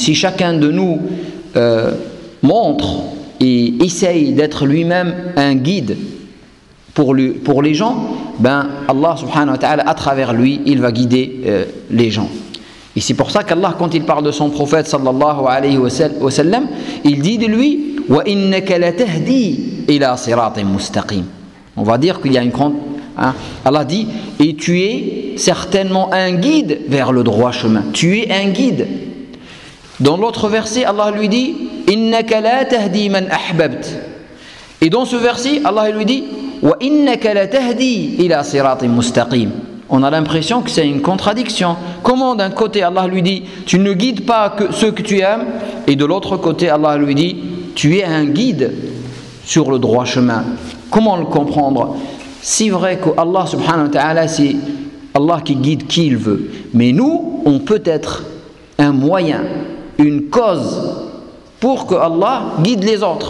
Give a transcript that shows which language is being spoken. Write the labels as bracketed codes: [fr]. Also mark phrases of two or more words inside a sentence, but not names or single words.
[fr] Si chacun de nous montre et essaye d'être lui-même un guide pour les gens, ben Allah [ar] سبحانه وتعالى, [fr] à travers lui, il va guider les gens. Et c'est pour ça qu'Allah, quand il parle de son prophète [ar] صلى الله عليه وسلم, [fr] il dit de lui [ar] وإنك لتهدي إلى صراط مستقيم. [fr] On va dire qu'il y a une grande Allah dit et tu es certainement un guide vers le droit chemin. Tu es un guide. Dans l'autre verset, Allah lui dit [ar] إنك لا تهدي من أحببت. [fr] Et dans ce verset, Allah lui dit [ar] وإنك لتهدي إلى صراط مستقيم. [fr] On a l'impression que c'est une contradiction. Comment d'un côté Allah lui dit tu ne guides pas que ceux que tu aimes, et de l'autre côté Allah lui dit tu es un guide sur le droit chemin. Comment le comprendre? C'est vrai que Allah [ar] سبحانه وتعالى, [fr] c'est Allah qui guide qui il veut, mais nous on peut être un moyen, une cause pour que Allah guide les autres.